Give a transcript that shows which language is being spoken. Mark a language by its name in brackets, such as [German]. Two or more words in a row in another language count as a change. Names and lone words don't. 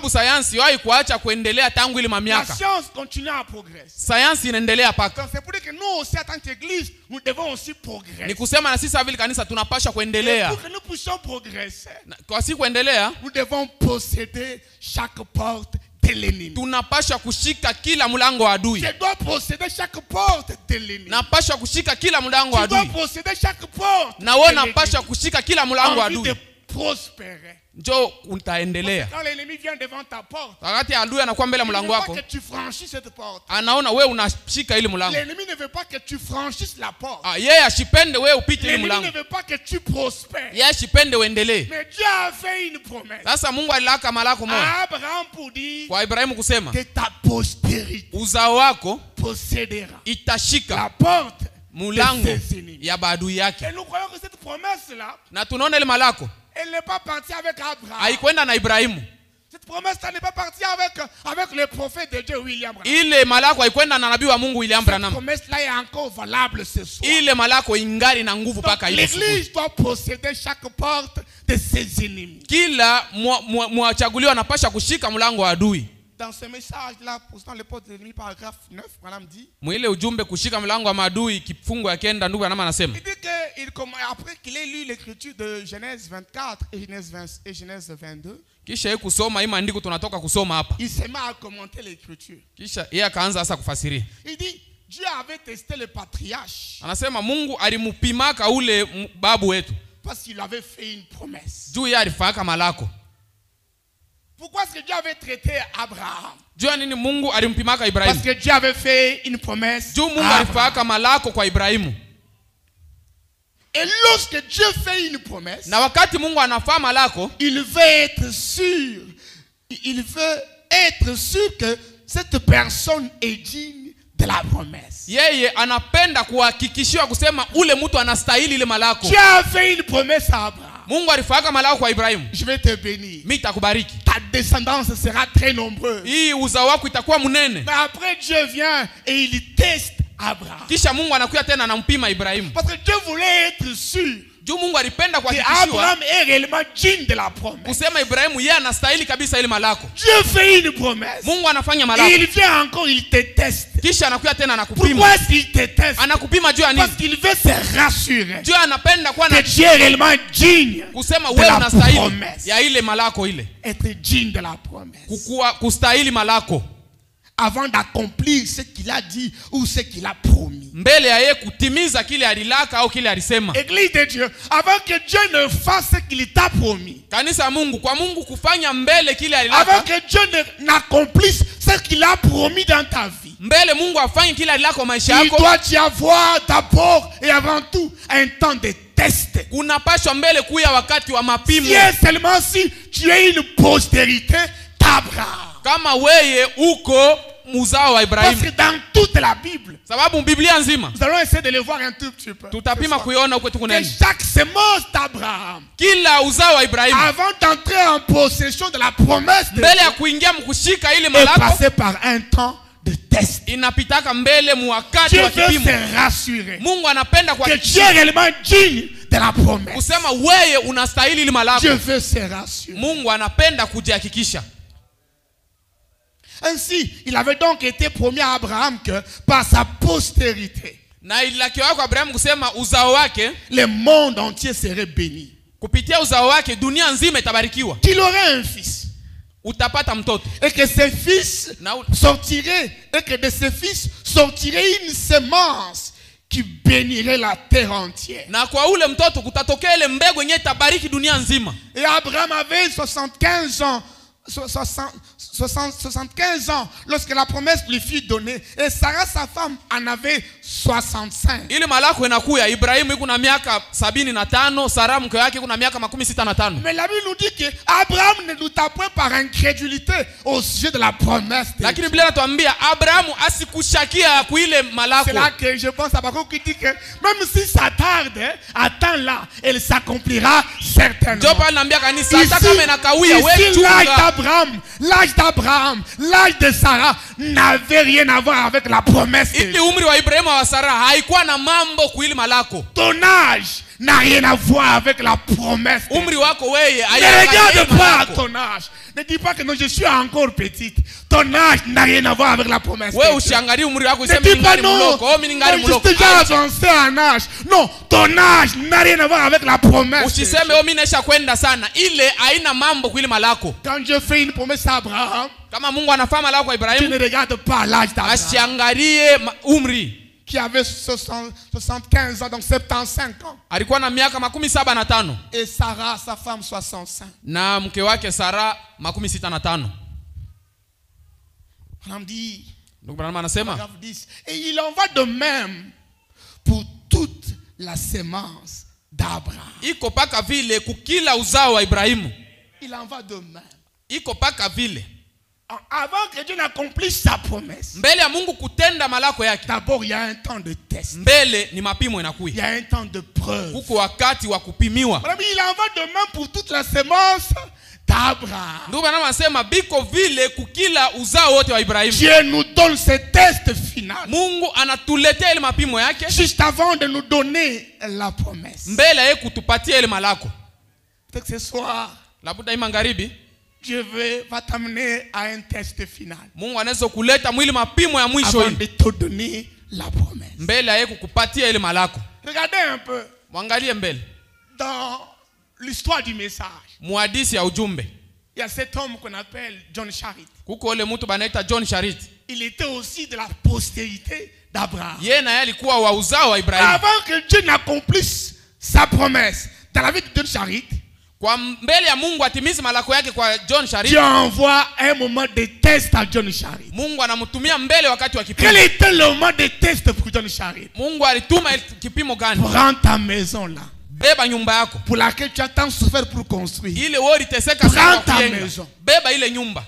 [French] La science continue à progresser. Donc c'est pour dire que nous aussi en tant qu'église, nous devons aussi progresser. Et pour que nous puissions progresser, nous devons posséder chaque porte de l'ennemi. [Swahili] tunapasha kushika kila mlango wa adui. [French] Je dois posséder chaque porte de l'ennemi. [Swahili] Napasha kushika kila mlango wa [French] Tu dois [Swahili] adui. [French] posséder chaque porte. [Swahili] Na wewe napasha kushika kila mlango wa [French] Envie [Swahili] adui. [French] de prospérer. [Swahili] Njoo utaendelea. [French] Quand l'ennemi vient devant ta porte, [Swahili] Wakati adui anakuwa mbele [French] il ne [Swahili] mlango [French] veut pas [Swahili] wako, [French] que tu franchisses cette porte. [Swahili] anaona wewe unashika ile mlango. [French] L'ennemi ne veut pas que tu franchisses la porte. [Swahili] Yeye ashipende wewe upite ile [French] L'ennemi ne [Swahili] mlango. [French] veut pas que tu prospères. [Swahili] Yeye ashipende uendelee. [French] Mais Dieu a fait une promesse [Swahili] Sasa Mungu alilaka malako moja [French] à Abraham pour dire [Swahili] kwa Ibrahimu kusema [French] que ta postérité [Swahili] uzao wako [French] possédera [Swahili] itashika [French] la porte [Swahili] mulango [French] de ses ennemis. [Swahili] ya maadui yake. [French] Et nous croyons que cette promesse-là, [Swahili] Na tunaona ile malako [French] elle n'est pas partie avec Abraham. [Swahili] haikwenda na Ibrahimu. [French] Cette promesse-là n'est pas partie avec le prophète de Dieu William Branham. [Swahili] Ile malako haikwenda na nabii wa Mungu William [French] Cette [Swahili] Branham. [French] promesse-là est encore valable ce soir. [Swahili] Ile malako ingali na nguvu [French] Donc, [Swahili] paka ile siku. [French] l'Église doit posséder chaque porte de ses ennemis. [Swahili] Kila mwachaguliwa anapasha kushika mlango wa adui. [French] Dans ce message-là, possédant les portes de l'ennemi, paragraphe 9, Branham dit, [Swahili] Mwile ujumbe kushika mlango wa maadui kifungo ya kenda, ndugu Branham anasema. [French] il dit que après qu'il ait lu l'écriture de Genèse 24 et Genèse 22, [Swahili] Kisha yeye kusoma hii maandiko tunatoka kusoma hapa. [French] il se met à commenter l'écriture. [Swahili] Kisha yeye akaanza sasa kufasiria. [French] Il dit, Dieu avait testé le patriarche [Swahili] Anasema Mungu alimupimaka ule babu wetu. [French] parce qu'il avait fait une promesse. [Swahili] Juu yeye alifaka malako. [French] Pourquoi est-ce que Dieu avait traité Abraham? [Swahili] Juu nini Mungu alimpimaka Ibrahimu? [French] Parce que Dieu avait fait une promesse. [Swahili] Juu Mungu alifaka malako kwa Ibrahimu. [French] Et lorsque Dieu fait une promesse, [Swahili] Na wakati Mungu anafaa malako, [French] il veut être sûr. Il veut être sûr que cette personne est digne de la promesse. [Swahili] yeye anapenda kuhakikishiwa kusema ule mtu anastahili ile malako. [French] Dieu a fait une promesse à Abraham. [Swahili] Mungu alifaka malako kwa Ibrahimu. [French] Je vais te bénir. [Swahili] Mimi nitakubariki. [French] Ta descendance sera très nombreuse. [Swahili] Hii uzao wako itakuwa mnene. [French] Mais après Dieu vient et il teste Abraham. [Swahili] Kisha Mungu anakuja tena anampima Ibrahimu. [French] Parce que Dieu voulait être sûr [Swahili] Juu Mungu alipenda [French] que [Swahili] kuhakikishiwa [French] Abraham est réellement digne de la promesse. [Swahili] kusema Ibrahimu yeye anastahili kabisa ile malako. [French] Dieu fait une promesse. [Swahili] Mungu anafanya [French] Et [Swahili] malako. [French] il vient encore, il te teste. [Swahili] Kisha anakuja tena [French] Pourquoi [Swahili] anakupima. [French] est-ce qu'il te teste? [Swahili] Anakupima juu ya nini? [French] Parce qu'il veut se rassurer [Swahili] Juu anapenda kuwa [French] que [Swahili] na [French] Dieu est réellement digne [Swahili] kusema [French] de [Swahili] wewe [French] la [Swahili] unastahili [French] promesse. [Swahili] ya ile malako ile. [French] Être digne de la promesse. [Swahili] Kukua kustahili malako. [French] Avant d'accomplir ce qu'il a dit ou ce qu'il a promis. [Swahili] Mbele ya yeye kutimiza kile alilaka au kile alisema. [French] Église de Dieu, avant que Dieu ne fasse ce qu'il t'a promis. [Swahili] Kanisa Mungu, kwa Mungu kufanya mbele kile alilaka. [French] Avant que Dieu n'accomplisse ce qu'il a promis dans ta vie. [Swahili] Mbele Mungu afanye kile alilaka kwa maisha [French] Il [Swahili] yako. [French] doit y avoir d'abord et avant tout un temps de test. [Swahili] Unapaswa mbele kuya wakati wa mapimo. [French] Si et seulement si tu as une postérité d'Abraham. [Swahili] Kama weye uko muzao wa [French] Parce que [Swahili] Ibrahimu. [French] dans toute la Bible, [Swahili] Sababu Biblia nzima [French] nous allons essayer de le voir un tout petit peu. [Swahili] tutapima kuiona huko [French] Que [Swahili] tukunene. [French] chaque semence d'Abraham, [Swahili] Kila uzao wa Ibrahimu [French] avant d'entrer en possession de la promesse de [Swahili] mbele ya [French] Dieu, [Swahili] kuingia mkushika ile [French] est [Swahili] malako [French] passé par un temps de test. [Swahili] inapitaka mbele muwakati [French] Dieu [Swahili] wa [French] veut [Swahili] kipimo. [French] se rassurer [Swahili] Mungu anapenda [French] que Dieu est [Swahili] kuhakikisha [French] réellement digne de la promesse. [Swahili] kusema weye unastahili ile malako. [French] Dieu veut se rassurer. [Swahili] Mungu anapenda kujihakikisha. [French] Ainsi, il avait donc été promis à Abraham que par sa postérité, [Swahili] Na ililakiwa kwa Abrahamu kusema uzao wake, [French] le monde entier serait béni. [Swahili] kupitia uzao wake dunia nzima itabarikiwa. [French] Qu'il aurait un fils. [Swahili] Utapata mtoto. [French] Et que ses fils [Swahili] Na [French] sortiraient, et que de ses fils sortirait une semence qui bénirait la terre entière. [Swahili] na kwa ule mtoto kutatokea ile mbegu yenyewe itabariki dunia nzima. [French] Et Abraham avait 75 ans. 75 ans lorsque la promesse lui fut donnée. Et Sarah, sa femme, en avait 65. [Swahili] Ile malako inakuya Ibrahimu iko na miaka 75, Sara mke wake iko na miaka 65. [French] Mais la Bible nous dit que Abraham ne douta point par incrédulité au sujet de la promesse de [Swahili] Lakini [French] Dieu. [Swahili] Biblia inatuambia Abrahamu asikushakia kuile malako. [French] C'est là que je pense à Habakkuk qui dit que même si ça tarde, attends-là, elle s'accomplira certainement. [Swahili] Ndio pale naambia kanisa hata [French] Ici, [Swahili] kama inakawia wewe [French] l'âge [Swahili] chunga. [French] d'Abraham, l'âge de Sarah n'avait rien à voir avec la promesse de [Swahili] Ili [French] Dieu. [Swahili] umri wa Ibrahimu wa Sara haikuwa na mambo kuili malako. [French] Ton âge n'a rien à voir avec la promesse de Dieu. [Swahili] Umri wako wewe [French] Ne regarde pas à [Swahili] malako. [French] ton âge. Ne dis pas que non, je suis encore petite. Ton âge n'a rien à voir avec la promesse [Swahili] Wewe [French] de Dieu. [Swahili] usiangalie umri wako [French] Ne [Swahili] useme [French] dis pas [Swahili] ningali [French] non, [Swahili] mloko, oh mimi ningali [French] je [Swahili] mloko. [French] suis déjà avancé en âge. Non, ton âge n'a rien à voir avec la promesse de Dieu. [Swahili] Usiseme oh mimi naisha kwenda sana. Ile haina mambo kuili malako. [French] Quand Dieu fait une promesse à Abraham, [Swahili] Kama Mungu anafanya malako kwa [French] Tu [Swahili] Ibrahimu, [French] ne regardes pas l'âge d'Abraham, [Swahili] asiangalie umri. [French] qui avait 75 ans, donc 75 ans. [Swahili] Alikuwa na miaka 75 [French] Et Sarah, sa femme, 65. [Swahili] na mke wake Sara 65. [French] On dit, [Swahili] Ndugu Branham anasema, [French] paragraphe 10, et il en va de même pour toute la sémence d'Abraham. [Swahili] iko paka vile kukila uzao wa Ibrahimu. [French] Il en va de même. [Swahili] Iko paka vile. [French] Avant que Dieu n'accomplisse sa promesse, [Swahili] Mbele ya Mungu kutenda malako yake, [French] d'abord il y a un temps de test. [Swahili] mbele ni mapimo [French] Il y [Swahili] inakuya. [French] a un temps de preuve. [Swahili] Kuko wakati wa kupimiwa. [French] Il en va de même pour toute la sémence d'Abraham. [Swahili] Ndugu Branham anasema biko vile kukila uzao wote wa Ibrahimu. [French] Dieu nous donne ce test final [Swahili] Mungu anatuletea ile mapimo yake [French] juste avant de nous donner la promesse. [Swahili] mbele ya kutupatia ile malako. [French] Peut-être que ce soir, [Swahili] Labuda hii magharibi [French] Dieu va t'amener à un test final [Swahili] Mungu anaweza kuleta mwili mapimo ya mwisho [French] avant [Swahili] hii [French] de te donner la promesse. [Swahili] mbele ya kukupatia ile malako. [French] Regardez un peu [Swahili] Mwangalie mbele. [French] dans l'histoire du message. [Swahili] Muhadisi ya ujumbe. [French] Il y a cet homme qu'on appelle John Charit. [Swahili] Kuko ile mtu banaita John Charit. [French] Il était aussi de la postérité d'Abraham. [Swahili] Yeye naye alikuwa wa uzao wa Ibrahimu. [French] Avant que Dieu n'accomplisse sa promesse dans la vie de John Charit, [Swahili] Kwa mbele ya Mungu atimize malako yake kwa John Charit, [French] Dieu envoie un moment de test à John Charit. [Swahili] Mungu anamtumia mbele wakati wa [French] Quel [Swahili] kipimo. [French] était le moment de test pour John Charit? [Swahili] Mungu alituma kipimo gani? [French] Prends ta maison là, [Swahili] Beba nyumba yako. [French] pour laquelle tu as tant souffert pour construire. [Swahili] Ile wewe uliteseka [French] Prends [Swahili] sana [French] ta [Swahili] kujenga. [French] maison. [Swahili] Beba ile nyumba.